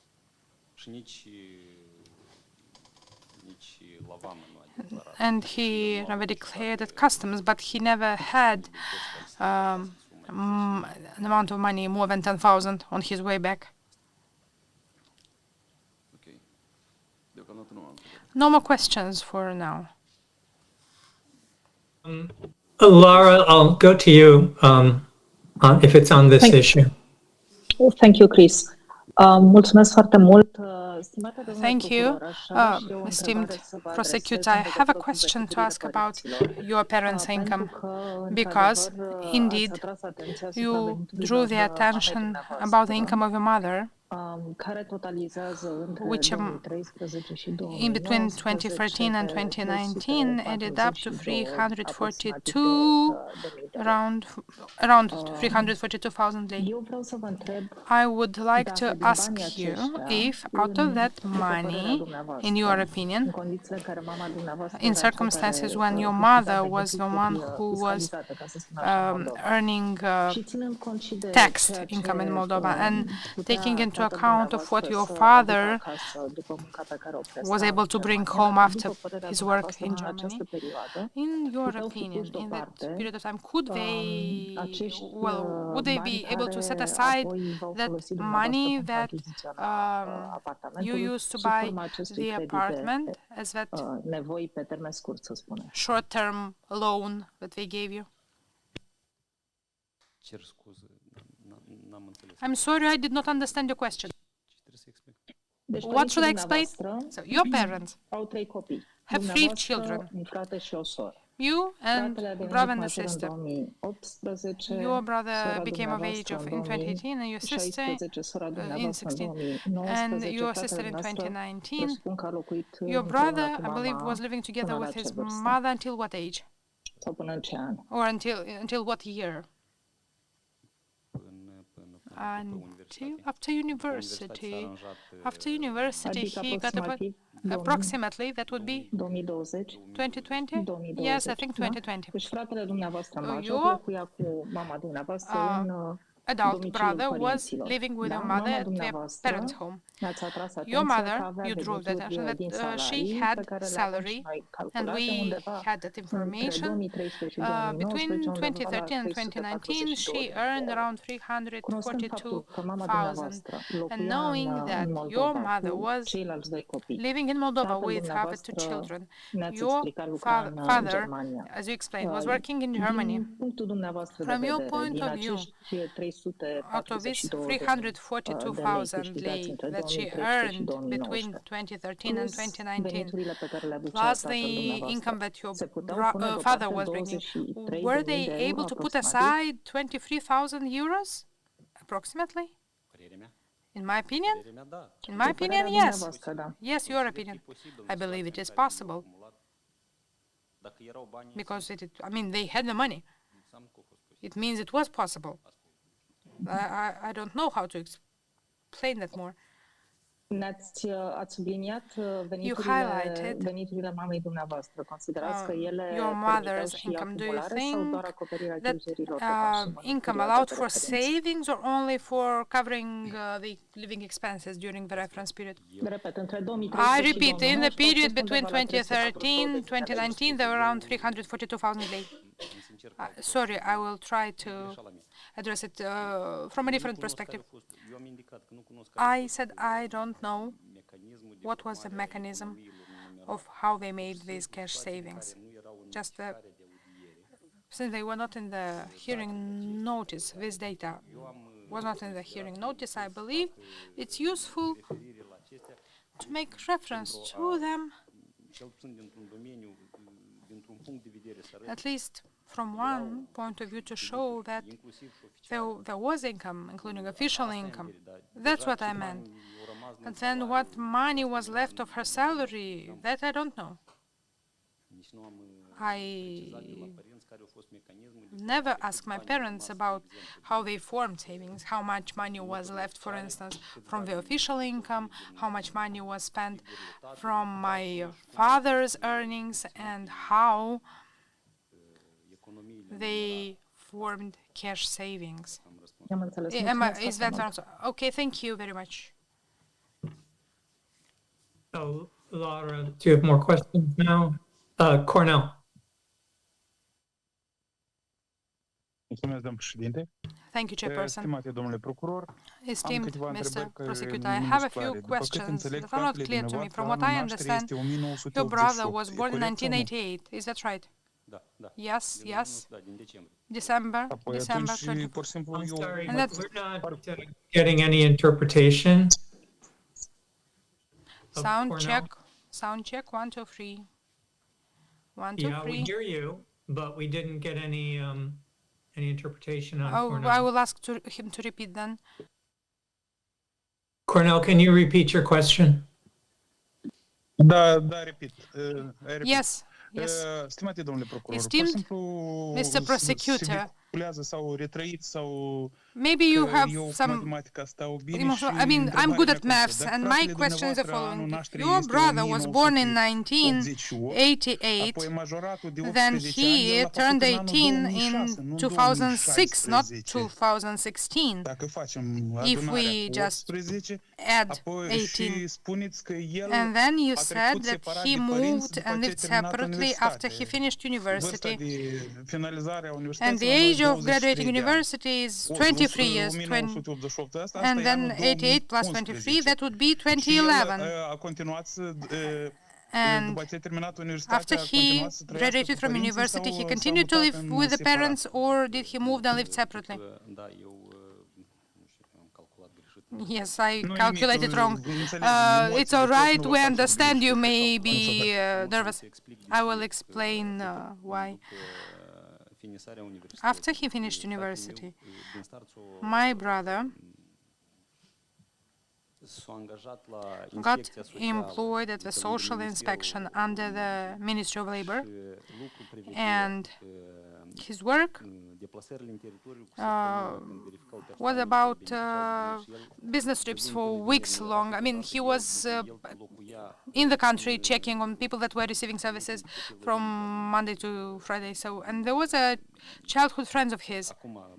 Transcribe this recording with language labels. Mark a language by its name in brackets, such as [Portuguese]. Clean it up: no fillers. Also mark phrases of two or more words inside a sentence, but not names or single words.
[English] And he never declared at customs, but he never had an amount of money more than 10,000 on his way back. No more questions for now. Laura, I'll go to you if it's on this issue. Thank you, Chris. [Romanian] Mulțumesc foarte mult. Stimate domnule [English] Thank you, [Romanian] procuror, aș avea și eu o [English] esteemed [Romanian] întrebare să vă [English] prosecutor. I [Romanian] adresez în [English] have a [Romanian] legătură cu [English] question to [Romanian] pregătirile [English] ask about [Romanian] părinților, [English] your parents' income, [Romanian] pentru că, [English] because [Romanian] într-adevăr, ați [English] indeed [Romanian] atras atenția asupra [English] you [Romanian] veniturilor [English] drew the [Romanian] mamei [English] attention about the [Romanian] dumneavoastră, [English] income of your mother, [Romanian] care totalizează între [English] which [Romanian] 2013 și [English] in between [Romanian] 2019 [English] 2013 and [Romanian] de [English] 2019 added up to [Romanian] 342 [English] around 342,000 lei. [Romanian] Eu vreau să vă întreb [English] I would like to [Romanian] dacă din [English] ask [Romanian] banii [English] you [Romanian] aceștia, [English] if, out of that [Romanian] după părerea [English] money, [Romanian] dumneavoastră, [English] in your [Romanian] în [English] opinion, [Romanian] condițiile în care mama dumneavoastră [English] in [Romanian] era cea [English] circumstances [Romanian] care [English] when your [Romanian] câștiga [English] mother was the one [Romanian] venituri [English] who was [Romanian] fiscalizate, ca să spun așa, în Moldova. [English] earning [Romanian] Și ținând cont și de [English] taxed [Romanian] ceea [English] income in [Romanian] ce, [English] Moldova, and [Romanian] putea [English] taking into [Romanian] tatăl [English] account of what [Romanian] dumneavoastră [English] your [Romanian] să [English] father [Romanian] aducă acasă după munca pe care o presta [English] was able to [Romanian] în [English] bring [Romanian] Germania, [English] home [Romanian] dacă, [English] after [Romanian] după părerea [English] his work [Romanian] dumneavoastră, [English] in [Romanian] în [English] Germany, [Romanian] această perioadă, [English] in your [Romanian] puteau fi [English] opinion, [Romanian] puși [English] in that [Romanian] deoparte [English] period of time, could they, [Romanian] acești [English] would they be [Romanian] bani [English] able to set [Romanian] care [English] aside [Romanian] apoi v-au [English] that [Romanian] folosit dumneavoastră [English] money [Romanian] pentru a [English] that [Romanian] achiziționa [English] you [Romanian] apartamentul [English] used to [Romanian] sub [English] buy [Romanian] forma acestui [English] the [Romanian] credit [English] apartment [Romanian] de [English] as that [Romanian] nevoi pe termen scurt, să spunem. [English] short-term loan that they gave you? [Romanian] Cer scuze, n-am înțeles. [English] I'm sorry, I did not understand your question. [Romanian] Deci, [English] What should I [Romanian] părinții [English] explain? [Romanian] dumneavoastră [English] So, your parents [Romanian] au 3 copii. [English] have 3 [Romanian] Dumneavoastră, [English] children, [Romanian] un frate și o soră. [English] you and [Romanian] Fratele a devenit [English] brother and a [Romanian] major în [English] sister. [Romanian] 2018, [English] Your brother [Romanian] sora [English] became of age [Romanian] dumneavoastră [English] in [Romanian] în [English] 2018 and your sister [Romanian] 2016, sora [English] in [Romanian] dumneavoastră în [English] 16, [Romanian] 2019, [English] and your [Romanian] fratele [English] sister in [Romanian] dumneavoastră [English] 2019. [Romanian] presupun că a locuit [English] Your [Romanian] împreună [English] brother, [Romanian] cu [English] I believe, [Romanian] mama [English] was living together [Romanian] până la [English] with [Romanian] ce [English] his [Romanian] vârstă? [English] mother until what age? [Romanian] Sau până în ce an? [English] Or until what year? Until after university. After university, [Romanian] Adică [English] he got about approximately, that would be [Romanian] 2020? [English] 2020? [Romanian] 2020, [English] Yes, I think [Romanian] da? [English] 2020. [Romanian] Deci fratele dumneavoastră major Eu, locuia cu mama dumneavoastră în [English] adult [Romanian] domiciliul [English] brother was [Romanian] părinților. [English] living with [Romanian] Da? [English] your [Romanian] Mama [English] mother at their [Romanian] dumneavoastră [English] parents' home. [Romanian] ne-ați atras [English] Your [Romanian] atenția că [English] mother, [Romanian] avea [English] you drew the attention [Romanian] venituri din [English] that she [Romanian] salarii pe [English] had [Romanian] care le avem și [English] salary, [Romanian] noi [English] and [Romanian] calculate [English] we [Romanian] undeva [English] had that [Romanian] între [English] information. [Romanian] 2013 și [English] Between [Romanian] 2019, undeva la [English] 2013 and 2019, she [Romanian] 342 de [English] earned [Romanian] euro. [English] around [Romanian] Cunoscând faptul că mama [English] 342,000. [Romanian] dumneavoastră [English] And [Romanian] locuia [English] knowing that [Romanian] în [English] your [Romanian] Moldova [English] mother [Romanian] cu [English] was [Romanian] ceilalți doi copii, [English] living in Moldova [Romanian] tatăl [English] with her two [Romanian] dumneavoastră [English] children, [Romanian] ne-ați [English] your [Romanian] explicat lucra în [English] father, [Romanian] Germania. [English] as you explained, was working in Germany. [Romanian] Din punctul dumneavoastră de [English] From your [Romanian] vedere, [English] point [Romanian] din [English] of view, [Romanian] acești [English] out of these [Romanian] 342.000 de lei [English] 342,000 [Romanian] câștigați între [English] that she [Romanian] 2013 și [English] earned [Romanian] 2019, [English] between 2013 and [Romanian] plus [English] 2019, [Romanian] veniturile pe care le aducea [English] plus [Romanian] tatăl [English] the [Romanian] dumneavoastră, [English] income that your [Romanian] se puteau pune [English] father [Romanian] deoparte [English] was bringing, [Romanian] 23.000 [English] were they [Romanian] de euro [English] able to put [Romanian] aproximativ? [English] aside 23,000 euros approximately? [Romanian] Părerea mea? [English] In my opinion? [Romanian] Părerea mea, da. [English] In my opinion, [Romanian] Părerea [English] yes. [Romanian] dumneavoastră, da. [English] Yes, your opinion. I believe it is possible [Romanian] Dacă erau bani, [English] because I mean, they had the money. [Romanian] înseamnă că a fost posibil. [English] It means it was possible. I don't know how to explain that more. [Romanian] Ați subliniat [English] highlighted, [Romanian] veniturile mamei dumneavoastră. Considerați că ele [English] your [Romanian] permiteau [English] mother's [Romanian] și [English] income. Do you [Romanian] acumulare sau [English] think [Romanian] doar acoperirea [English] that [Romanian] cheltuielilor de consum în [English] income [Romanian] perioada [English] allowed [Romanian] de [English] for [Romanian] referință? [English] savings or only for covering the living expenses during the reference period? [Romanian] Repet, între [English] I [Romanian] 2013 și [English] repeat, in the [Romanian] 2019 [English] period [Romanian] au fost [English] between [Romanian] undeva la [English] 2013 2019, there were around 342,000 lei. Sorry, I will try to address it from a different perspective. [Romanian] Eu am indicat că nu cunosc care [English] I said I don't know [Romanian] mecanismul de [English] what was the [Romanian] formare a [English] mechanism [Romanian] economiilor numerate, [English] of how they made these cash savings. [Romanian] care nu erau în [English] Just [Romanian] notificare de audiere. [English] since they were not in the hearing notice, this data was not in the hearing notice, I believe it's useful [Romanian] Referire la acestea, [English] to make reference to them, [Romanian] cel puțin dintr-un domeniu, dintr-un punct de vedere să arăt [English] at least from one point of view, to show that [Romanian] inclusiv și oficial. [English] there was income, including official income. [Romanian] Dar [English] That's [Romanian] deja [English] what [Romanian] ce [English] I meant. [Romanian] bani au rămas [English] But [Romanian] în [English] then [Romanian] salariu, [English] what money was left of her salary, that I don't know. [Romanian] nici nu am [English] I [Romanian] precizat de la părinți care au fost mecanismul de [English] never asked my parents about how they formed savings, how much money was left, for instance, from the official income, how much money was spent from my father's earnings, and how [Romanian] economiile. [English] they formed cash savings. [Romanian] Am înțeles. [English] Is that the answer? Okay, thank you very much. Oh, Laura, do you have more questions now? Cornell. [Romanian] Mulțumesc, domnul președinte. [English] Thank you, Chairperson. [Romanian] Stimate domnule procuror, am [English] Esteemed [Romanian] câteva [English] Mr. [Romanian] întrebări care [English] Prosecutor, [Romanian] nu [English] I [Romanian] mi [English] have a [Romanian] sunt [English] few [Romanian] clare. După cât [English] questions [Romanian] înțeleg, [English] that are not [Romanian] fratele [English] clear to me. [Romanian] dumneavoastră, [English] From what [Romanian] anul [English] I [Romanian] nașterii [English] understand, [Romanian] este 1988. [English] your brother was [Romanian] E [English] born in [Romanian] corect sau nu? [English] 1988. Is that right? [Romanian] Da, da. [English] Yes, [Romanian] Din [English] yes. [Romanian] Da, din decembrie. [English] December, [Romanian] Apoi [English] December [Romanian] atunci, [English] 24. [Romanian] pur și simplu, [English] I'm [Romanian] eu [English] sorry, And that's- we're not getting any interpretation. of Sound Cornell. check. Sound check. 1, 2, 3. 1, 2, Yeah, we 3. hear you, but we didn't get any interpretation on Oh, I Cornell. will ask him to repeat then. Cornell, can you repeat your question? [Romanian] Da, repet. [English] Yes, yes. [Romanian] Stimate domnule procuror, [English] Esteemed [Romanian] pur și simplu [English] Mr. Prosecutor, [Romanian] se vehiculează sau retrăit sau [English] maybe you [Romanian] că [English] have [Romanian] eu cu [English] some [Romanian] matematica stau bine [English] emotional. [Romanian] și [English] I mean, I'm good at [Romanian] întrebarea mea [English] maths, [Romanian] constă, [English] and [Romanian] dacă [English] my [Romanian] fratele [English] question is the [Romanian] dumneavoastră, anul [English] following: [Romanian] nașterii [English] your [Romanian] este [English] brother was born in [Romanian] 1988, [English] 1988. [Romanian] apoi majoratul de [English] Then [Romanian] 18 ani, el [English] he [Romanian] l-a făcut [English] turned [Romanian] în anul [English] 18 [Romanian] 2006, [English] in [Romanian] nu în [English] 2006, not [Romanian] 2016. [English] 2016. [Romanian] Dacă facem [English] If [Romanian] adunarea [English] we [Romanian] cu [English] just [Romanian] 18, [English] Add [Romanian] apoi [English] 18. [Romanian] și spuneți că el [English] And then you [Romanian] a [English] said [Romanian] trecut [English] that [Romanian] separat [English] he [Romanian] de părinți [English] moved [Romanian] după [English] and [Romanian] ce [English] lived [Romanian] a terminat [English] separately after he [Romanian] universitatea. [English] finished [Romanian] Vârsta [English] university. [Romanian] de finalizare a [English] And [Romanian] universității [English] the [Romanian] la noi [English] age of [Romanian] 23 [English] graduating [Romanian] de ani. [English] university is 23 years. [Romanian] 1988, asta [English] And [Romanian] e [English] then [Romanian] anul [English] 88 plus 23, [Romanian] 2011. [English] that would be [Romanian] Și el [English] 2011. [Romanian] a continuat să, [English] And [Romanian] după ce a terminat universitatea, [English] after [Romanian] a [English] he [Romanian] continuat să trăiască [English] graduated [Romanian] cu [English] from [Romanian] părinții [English] university, [Romanian] sau [English] he [Romanian] s-a [English] continued to [Romanian] mutat [English] live [Romanian] în [English] with the [Romanian] separat? [English] parents, or did he move and lived separately? [Romanian] Da, eu nu știu, am calculat greșit. [English] Yes, I [Romanian] Nu [English] calculated [Romanian] nimic, [English] wrong. [Romanian] înțelegem, emoțiile [English] It's all [Romanian] tot [English] right. [Romanian] nu [English] We [Romanian] vă [English] understand [Romanian] faceți [English] you [Romanian] greșit. [English] may be nervous. [Romanian] Să explic de [English] I [Romanian] ce, [English] will explain why. [Romanian] după finisarea universității, [English] After he finished [Romanian] fratele meu, [English] university, [Romanian] din start [English] my brother [Romanian] s-a angajat la [English] got [Romanian] inspecția socială [English] employed at the [Romanian] de lângă [English] social [Romanian] Ministerul [English] inspection under the Ministry of Labor, [Romanian] și lucru prevedea [English] and his work [Romanian] deplasările în teritoriu cu săptămâni când verificau [English] was [Romanian] persoanele [English] about [Romanian] care beneficiază de el, [English] business trips for weeks long. I mean, he was [Romanian] el locuia [English] in the country checking on people that were receiving services from Monday to Friday. So, and there was a childhood friend of his.